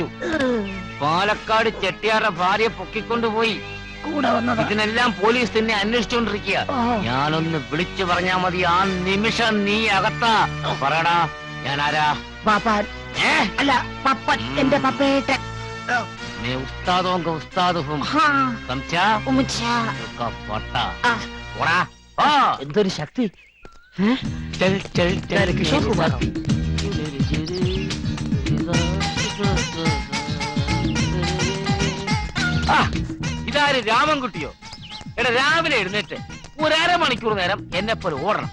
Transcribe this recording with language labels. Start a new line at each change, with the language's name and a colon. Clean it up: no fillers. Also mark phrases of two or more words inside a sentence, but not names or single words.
Malayalam: പാലക്കാട് ചെട്ടിയാരുടെ ഭാര്യയെ പൊക്കിക്കൊണ്ടുപോയി. ഇതിനെല്ലാം പോലീസ് തന്നെ അന്വേഷിച്ചുകൊണ്ടിരിക്കുക. ഞാനൊന്ന് വിളിച്ചു പറഞ്ഞാ മതി, ആ നിമിഷം നീ അകത്താ. പറയടാ, ഞാൻ ആരാ? പാപ്പാൻ അല്ല, പപ്പൻ. എന്റെ പപ്പേട്ടൻ.
Hindi: मैं उस्ताद होगा, उस्ताद हूँ. समझा? उसका पट्टा. ओड़ा.
Malayalam: എന്തൊരു ശക്തി!
Hindi: चल चल चल
Malayalam: കിഷോർ കുമാർ. ഇതാര് രാമൻകുട്ടിയോ? എടാ, രാവിലെ എഴുന്നേറ്റ് ഒരു അരമണിക്കൂർ നേരം എന്നെ പോലെ ഓടണം.